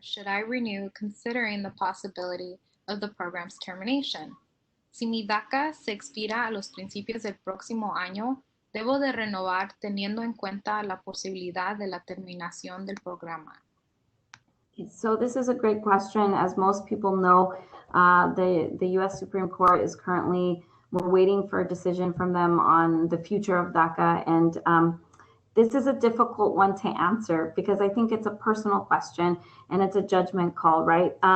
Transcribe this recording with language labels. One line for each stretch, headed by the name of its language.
English: should I renew considering the possibility of the program's termination?
Spanish: Si mi DACA se expira a los principios del próximo año, ¿debo de renovar teniendo en cuenta la posibilidad de la terminación del programa?
English: So this is a great question. As most people know, the U.S. Supreme Court is currently, we're waiting for a decision from them on the future of DACA. And this is a difficult one to answer because I think it's a personal question and it's a judgment call, right?